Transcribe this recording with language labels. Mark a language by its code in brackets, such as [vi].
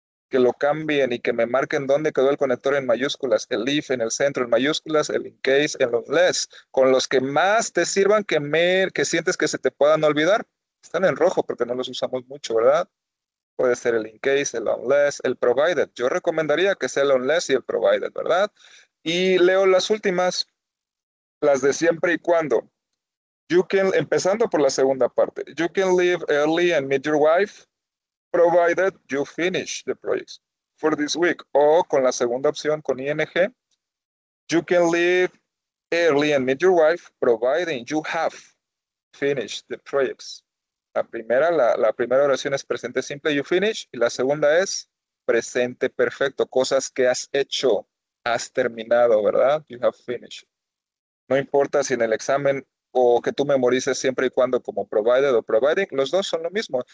[es] Que lo cambien y que me marquen dónde quedó el conector en mayúsculas, el if en el centro en mayúsculas, el in case en los less, con los que más te sirvan que sientes que se te puedan olvidar. Están en rojo porque no los usamos mucho, ¿verdad? Puede ser el in case, el unless, el provided. Yo recomendaría que sea el unless y el provided, ¿verdad? Y leo las últimas, las de siempre y cuando. Empezando por la segunda parte. [en] You can leave early and meet your wife, provided you finish the projects for this week. [es] O con la segunda opción, con ing, [en] you can leave early and meet your wife, providing you have finished the projects. [es] La primera oración es presente simple, [en] you finish, [es] y la segunda es presente perfecto, cosas que has hecho, has terminado, ¿verdad? [en] You have finished. [es] No importa si en el examen o que tú memorices siempre y cuando como provided o providing, los dos son lo mismo.